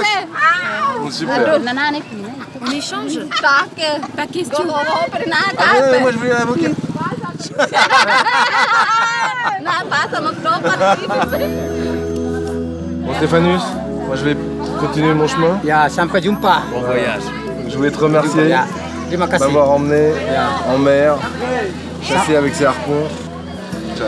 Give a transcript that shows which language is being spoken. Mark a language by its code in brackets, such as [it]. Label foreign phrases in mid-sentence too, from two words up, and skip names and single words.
[fr] Bon, super. On échange. Pas question. Ah, moi je voulais l'avocat. Bon Stéphanus, moi je vais continuer mon chemin. [id] Ya, sampai jumpa. [fr] Bon voyage. Je voulais te remercier [id] Ya, terima kasih. [fr] m'avoir emmené en mer, chasser avec ses harpons. Ciao.